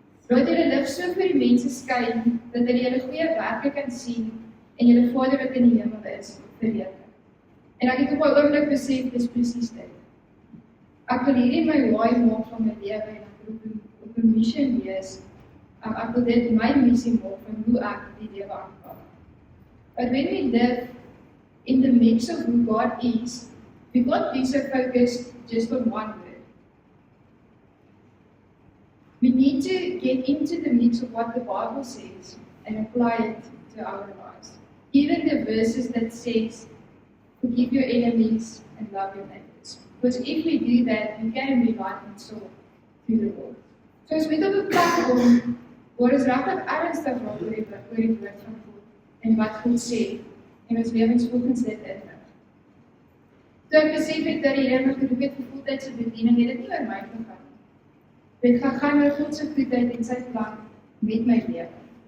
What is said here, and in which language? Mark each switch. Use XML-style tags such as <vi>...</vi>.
<af>Laat julle lig so vir die mense skyn, dat hulle julle goeie werke kan sien en julle Vader wat in die hemel is, verheerlik. En ek het op 'n oomblik besef, dis presies dit. Ek wil hierdie my waai maak van my lewe en ek wil op 'n missie wees. Ek wil dit my missie maak van hoe ek die lewe aanpak.</af> <en>But when we live in the mix of who God is, we can't be so focused just on one word. We need to get into the mix of what the Bible says and apply it to our lives. Even the verses that says, forgive your enemies and love your neighbors. Because if we do that, we can be light and salt to the world.</en> <af>So as we op 'n plek kom, waar is regtig ernstig raak oor die woord van God en wat God sê en ons lewens volgens dit inrig. Toe ek besef het dat die Here my geroep het vir voltydse bediening, het dit nie oor my gegaan nie. Dit gaan oor God se goedheid en sy plan met my lewe.</af>